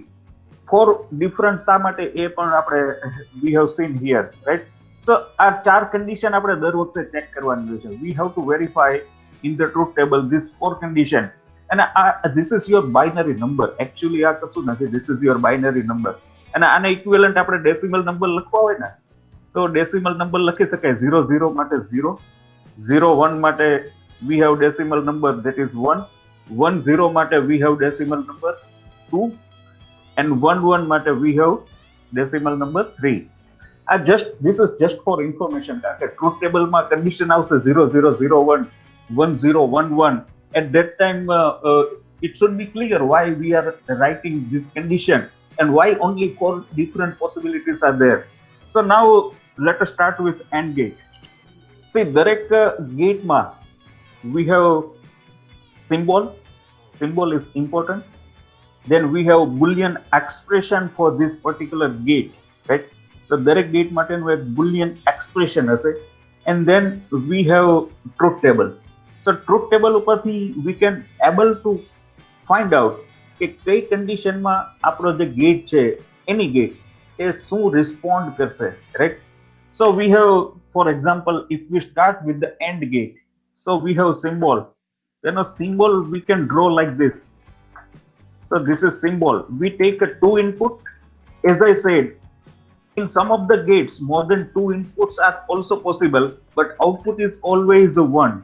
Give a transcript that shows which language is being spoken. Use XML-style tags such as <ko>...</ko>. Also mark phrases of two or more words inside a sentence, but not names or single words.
<en>4 different</en> <gu>શા માટે એ પણ આપણે</gu> <en>we have seen here, right?</en> <gu>So આ 4 condition આપણે દર વખતે ચેક કરવાની હોય છે.</gu> <en>We have to verify in the truth table this 4 condition, and this is your binary number.</en> <gu>Actually આ કશું નથી,</gu> <en>this is your binary number.</en> <gu>અને આને equivalent આપણે</gu> <en>decimal number</en> <gu>લખવા હોય ને, તો</gu> <en>decimal number</en> <gu>લખી શકાય.</gu> <en>0 0 માટે 0, 0 1 માટે we have decimal number that is 1, 1 0 માટે we have decimal number 2, and 1 1 માટે we have decimal number 3. This is just for information.</en> <gu>કારણ કે</gu> <en>truth table</en> <gu>માં condition આવશે 0 0 0 1, 1 0 1 1.</gu> <en>At that time it should be clear why we are writing this condition and why only 4 different possibilities are there. So now let us start with AND gate. See, દરેક gate માં we have symbol is important. Then we have Boolean expression for this particular gate, right?</en> <gu>તો દરેક ગેટ માટેનું એક</gu> <en>Boolean expression</en> <gu>હશે.</gu> <en>and then we have truth table. so truth table</en> <gu>ઉપરથી</gu> <en>we can able to find out</en> <gu>કે કઈ કન્ડિશનમાં આપણો જે ગેટ છે, એની ગેટ એ શું રિસ્પોન્ડ કરશે, રાઈટ?</gu> <en>So we have, for example, if we start with the AND gate, so we have symbol. Then a symbol we can draw like this. So this is symbol. We take a two input. As I said, in some of the gates, more than two inputs are also possible, but output is always a one.</en>